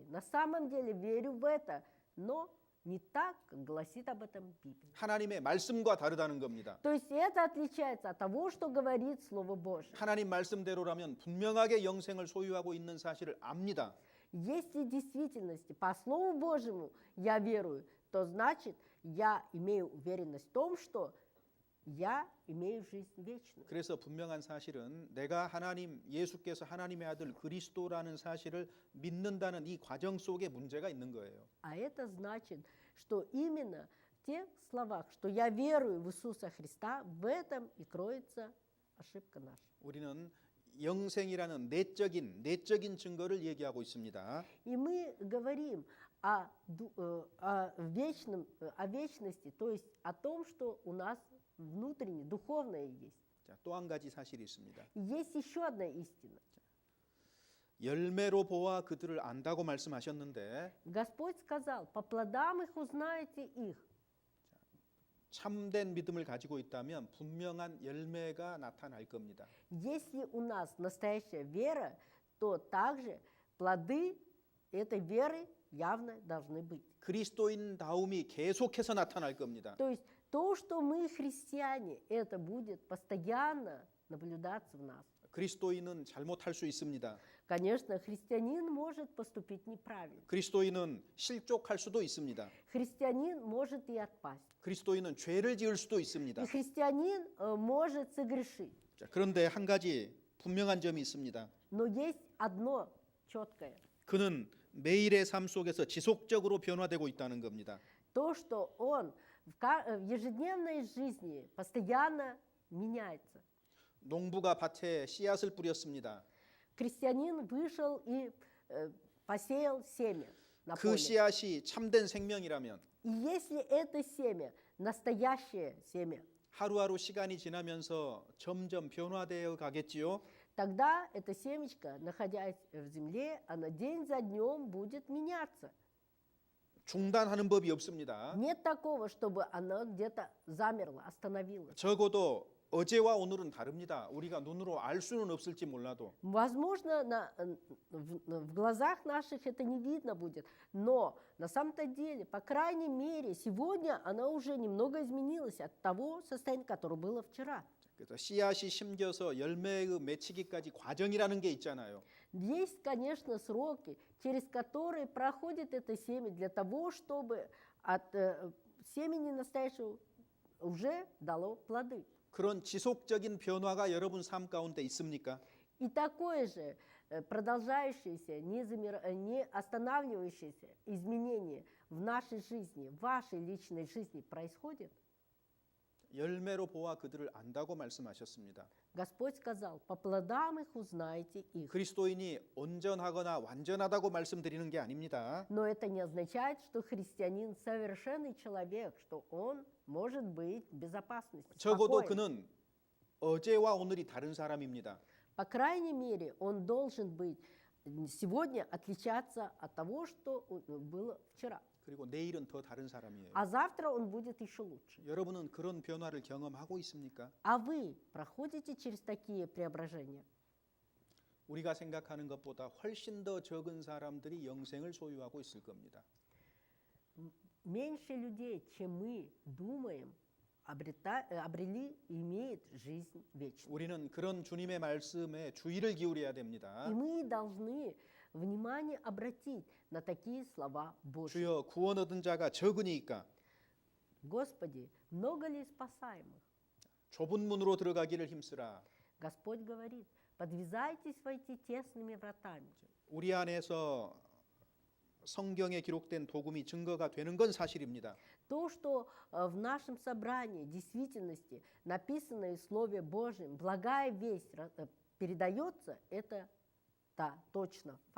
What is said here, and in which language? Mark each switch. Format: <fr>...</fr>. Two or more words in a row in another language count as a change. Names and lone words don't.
<ru>На самом деле верю в это, но не так, как гласит об этом Библия.</ru> <ko>하나님의 말씀과 다르다는 겁니다.</ko> <ru>То есть это отличается от того, что говорит Слово Божие.</ru> <ko>하나님 말씀대로라면 분명하게 영생을 소유하고 있는 사실을 압니다.</ko> <ru>Если в действительности по Слову Божьему я верую, то значит я имею уверенность в том, что я имею жизнь вечную.</ru> <ko>그래서 분명한 사실은 내가 하나님 예수께서 하나님의 아들 그리스도라는 사실을 믿는다는 이 과정 속에 문제가 있는 거예요.</ko> <ru>А это значит, что именно в тех словах, что я верую в Иисуса Христа, в этом и кроется ошибка наша.</ru> <ko>우리는 영생이라는 내적인 증거를 얘기하고 있습니다.</ko> <ru>И мы говорим о вечности, то есть о том, что у нас внутренне, духовное есть.</ru> <ko>자, 또 한 가지 사실이 있습니다.</ko> <ru>И есть еще одна истина.</ru> <ko>열매로 보아 그들을 안다고 말씀하셨는데</ko> <ru>Господь сказал, по плодам их узнаете их.</ru> <ko>참된 믿음을 가지고 있다면 분명한 열매가 나타날 겁니다.</ko> <ru>Если у нас настоящая вера, то также плоды этой веры явно должны быть.</ru> <ko>그리스도인다움이 계속해서 나타날 겁니다.</ko> <ru>То есть то, что мы христиане, это будет постоянно наблюдаться в нас.</ru> <ko>그리스도인은 잘못할 수 있습니다.</ko> <ru>Конечно, христианин может поступить неправильно.</ru> <ko>그리스도인은 실족할 수도 있습니다.</ko> <ru>Христианин может и отпасть.</ru> <ko>그리스도인은 죄를 지을 수도 있습니다.</ko> <ru>И христианин может согрешить.</ru> <ko>자, 그런데 한 가지 분명한 점이 있습니다.</ko> <ru>Но есть одно четкое.</ru> <ko>그는 매일의 삶 속에서 지속적으로 변화되고 있다는 겁니다.</ko> <ru>То, что он в ежедневной жизни постоянно меняется.</ru> <ko>농부가 밭에 씨앗을 뿌렸습니다.</ko> <ru>Крестьянин вышел и посеял семя на</ru> <ko>그</ko> <ru>поле.</ru> <ko>씨앗이 참된 생명이라면</ko> <ru>И если это семя, настоящее семя,</ru> <ko>하루하루 시간이 지나면서 점점 변화되어 가겠지요.</ko> <ru>тогда это семечко, находясь в земле, оно день за днем будет меняться.</ru> <ko>중단하는 법이 없습니다.</ko> <ru>Нет такого, чтобы оно где-то замерло, остановилось.</ru> <ko>적어도 어제와 오늘은 다릅니다. 우리가 눈으로 알 수는 없을지 몰라도</ko> <ru>Возможно, в глазах наших это не видно будет, но на самом-то деле, по крайней мере, сегодня оно уже немного изменилось от того состояния, которое было вчера.</ru> <ko>그래서 씨앗이 심겨서 열매의 맺히기까지 과정이라는 게 있잖아요.</ko> <ru>Есть, конечно, сроки, через которые проходит это семя для того, чтобы от семени настоящего уже дало плоды.</ru> <ko>그런 지속적인 변화가 여러분 삶 가운데 있습니까?</ko> <ru>И такое же продолжающееся, не останавливающееся изменение в нашей жизни, в вашей личной жизни происходит.</ru> <ko>열매로 보아 그들을 안다고 말씀하셨습니다.</ko> <ru>Господь сказал, по плодам их узнаете их.</ru> <ko>그리스도인이 온전하거나 완전하다고 말씀드리는 게 아닙니다.</ko> <ru>Но это не означает, что христианин совершенный человек, что он может быть в безопасности,</ru> <ko>적어도</ko> <ru>спокоен.</ru> <ko>그는 어제와 오늘이 다른 사람입니다.</ko> <ru>По крайней мере, он должен быть сегодня отличаться от того, что было вчера.</ru> <ko>그리고 내일은 더 다른 사람이에요.</ko> <ru>А завтра он будет еще лучше.</ru> <ko>여러분은 그런 변화를 경험하고 있습니까?</ko> <ru>А вы проходите через такие преображения?</ru> <ko>우리가 생각하는 것보다 훨씬 더 적은 사람들이 영생을 소유하고 있을 겁니다.</ko> <ru>Меньше людей, чем мы думаем, обрели и имеют жизнь вечную.</ru> <ko>우리는 그런 주님의 말씀에 주의를 기울여야 됩니다.</ko> <ru>И мы должны внимание обратить на такие слова Божьи.</ru> <ko>주여 구원 얻은 자가 적으니까</ko> <ru>Господи, много ли спасаемых?</ru> <ko>좁은 문으로 들어가기를 힘쓰라.</ko> <ru>Господь говорит, подвязайтесь войти тесными вратами.</ru> <ko>우리 안에서 성경에 기록된 복음이 증거가 되는 건 사실입니다.</ko> <ru>То, что в нашем собрании в действительности написано в Слове Божьем, благая весть передается, это да, точно, факт.</ru>